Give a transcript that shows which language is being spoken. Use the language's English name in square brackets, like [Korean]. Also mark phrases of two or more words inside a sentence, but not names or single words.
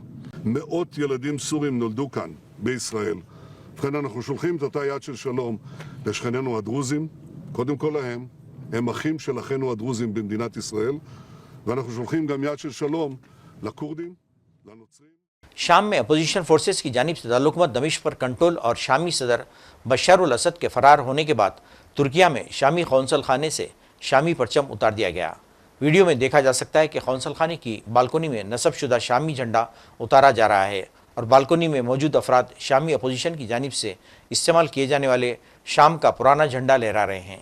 [Hebrew] מאות ילדים סורים נולדו כאן, בישראל. ובכן, אנחנו שולחים את אותה יד של שלום לשכנינו הדרוזים, קודם כל להם, הם אחים של אחינו הדרוזים במדינת ישראל, ואנחנו שולחים גם יד של שלום לכורדים, לנוצרים. [Urdu] شام میں اپوزیشن فورسز کی جانب سے دارالحکومت دمشق پر کنٹرول اور شامی صدر بشار الاسد کے فرار ہونے کے بعد ترکیہ میں شامی قونصل خانے سے شامی پرچم اتار دیا گیا۔ ویڈیو میں دیکھا جا سکتا ہے کہ قونصل خانے کی بالکونی میں نصب شدہ شامی جھنڈا اتارا جا رہا ہے، اور بالکونی میں موجود افراد شامی اپوزیشن کی جانب سے استعمال کیے جانے والے شام کا پرانا جھنڈا لہرا رہے ہیں۔